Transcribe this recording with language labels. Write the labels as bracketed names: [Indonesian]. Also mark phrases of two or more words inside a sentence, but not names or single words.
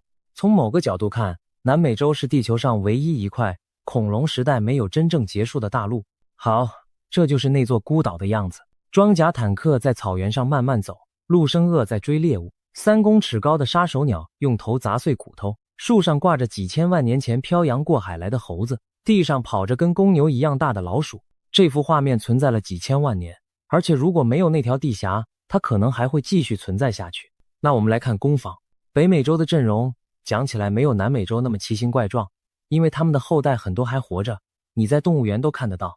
[Chinese] 從某個角度看，南美洲是地球上唯一一塊恐龍時代沒有真正結束的大陸。好，這就是那座孤島的樣子。裝甲坦克在草原上慢慢走，陸生鱷在追獵物，3公尺高的殺手鳥用頭砸碎骨頭，樹上掛着幾千萬年前漂洋過海來的猴子，地上跑着跟公牛一樣大的老鼠。這幅畫面存在了幾千万年，而且如果沒有那條地峽，它可能還會繼續存在下去。那我們來看攻防。北美洲的陣容講起來沒有南美洲那麼奇形怪狀，因為他們的後代很多還活着，你在動物園都看得到。